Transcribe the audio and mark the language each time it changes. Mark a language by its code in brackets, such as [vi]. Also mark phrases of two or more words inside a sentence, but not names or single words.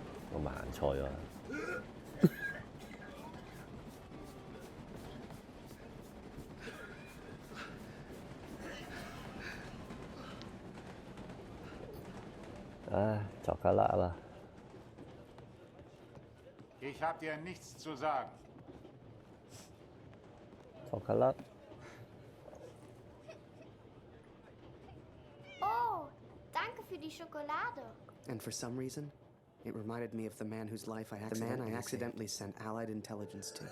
[yue] 我咪行錯咗。唉，作卡拉啦。 [de] Ich hab dir nichts zu sagen. [yue] 作卡拉。 [de] Oh, danke für die Schokolade. [en] And for some reason, it reminded me of the man whose life I accidentally sent Allied intelligence to.